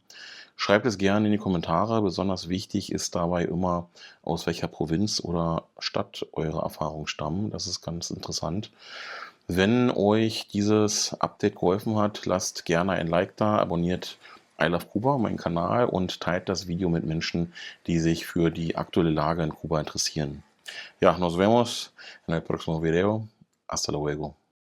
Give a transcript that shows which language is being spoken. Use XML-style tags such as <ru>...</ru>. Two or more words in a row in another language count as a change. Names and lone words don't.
<de>Schreibt es gerne in die Kommentare. Besonders wichtig ist dabei immer, aus welcher Provinz oder Stadt eure Erfahrungen stammen. Das ist ganz interessant. Wenn euch dieses Update geholfen hat, lasst gerne ein Like da, abonniert I Love Kuba, meinen Kanal, und teilt das Video mit Menschen, die sich für die aktuelle Lage in Kuba interessieren. Ja,</de> <es>nos vemos en el próximo video. Hasta luego.</es>